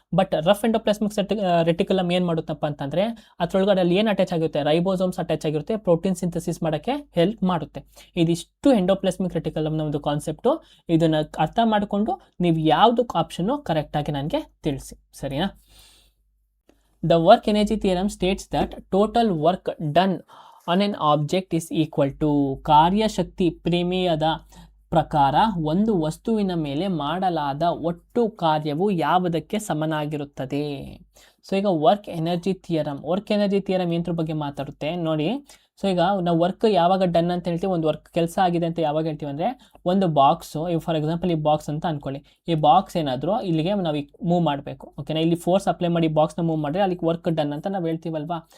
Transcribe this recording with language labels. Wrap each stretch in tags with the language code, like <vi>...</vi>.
<kn>But rough endoplasmic reticulum ಏನು ಮಾಡುತ್ತಪ್ಪ ಅಂತಂದರೆ ಅದರೊಳಗಡೆ ಅಲ್ಲಿ ಏನು ಅಟ್ಯಾಚ್ ಆಗುತ್ತೆ? ರೈಬೋಸೋಮ್ಸ್ ಅಟ್ಯಾಚ್ ಆಗಿರುತ್ತೆ, ಪ್ರೋಟೀನ್ ಸಿಂಥಸಿಸ್ ಮಾಡೋಕ್ಕೆ ಹೆಲ್ಪ್ ಮಾಡುತ್ತೆ. ಇದಿಷ್ಟು ಎಂಡೋಪ್ಲಾಸ್ಮಿಕ್ ರೆಟಿಕ್ಯುಲಮ್ನ ಒಂದು ಕಾನ್ಸೆಪ್ಟು. ಇದನ್ನು ಅರ್ಥ ಮಾಡಿಕೊಂಡು ನೀವು ಯಾವುದು ಆಪ್ಷನ್ನು ಕರೆಕ್ಟಾಗಿ ನನಗೆ ತಿಳಿಸಿ, ಸರಿನಾ.</kn> <en>The work energy theorem states that total work done on an object is equal to</en> <kn>ಕಾರ್ಯಶಕ್ತಿ ಪ್ರಮೇಯದ ಪ್ರಕಾರ ಒಂದು ವಸ್ತುವಿನ ಮೇಲೆ ಮಾಡಲಾದ ಒಟ್ಟು ಕಾರ್ಯವು ಯಾವುದಕ್ಕೆ ಸಮನಾಗಿರುತ್ತದೆ? ಸೊ ಈಗ ವರ್ಕ್ ಎನರ್ಜಿ ಥಿಯರಮ್ ಏನರ ಬಗ್ಗೆ ಮಾತಾಡುತ್ತೆ ನೋಡಿ. ಸೊ ಈಗ ನಾವು ವರ್ಕ್ ಯಾವಾಗ ಡನ್ ಅಂತ ಹೇಳ್ತೀವಿ, ಒಂದು ವರ್ಕ್ ಕೆಲಸ ಆಗಿದೆ ಅಂತ ಯಾವಾಗ ಹೇಳ್ತೀವಿ ಅಂದರೆ, ಒಂದು ಬಾಕ್ಸು, ಈಗ ಫಾರ್ ಎಕ್ಸಾಂಪಲ್ ಈ ಬಾಕ್ಸ್ ಅಂತ ಅಂದ್ಕೊಳ್ಳಿ, ಈ ಬಾಕ್ಸ್ ಏನಾದರೂ ಇಲ್ಲಿಗೆ ನಾವು ಮೂವ್ ಮಾಡಬೇಕು, ಓಕೆನಾ. ಇಲ್ಲಿ ಫೋರ್ಸ್ ಅಪ್ಲೈ ಮಾಡಿ ಬಾಕ್ಸ್ನ ಮೂವ್ ಮಾಡಿದ್ರೆ ಅಲ್ಲಿಗೆ ವರ್ಕ್ ಡನ್ ಅಂತ ನಾವು ಹೇಳ್ತೀವಲ್ವಾ.</kn>